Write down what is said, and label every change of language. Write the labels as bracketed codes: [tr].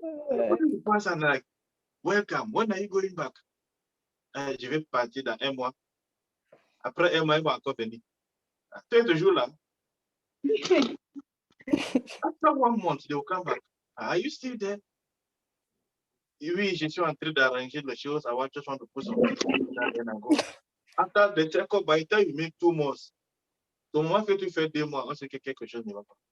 [en] You pass and like, welcome. When are you going back? [fr] Je vais partir dans 1 mois. Après 1 mois, il va encore venir. Tu es toujours là. [en] After 1 month, they will come back. Are you still there? [fr] Oui, je suis en train d'arranger les choses. [en] I just want to put some things together and I go. After the check-up, by the time you make 2 months, [fr] au moins que tu fais 2 mois, on sait que quelque chose ne va pas.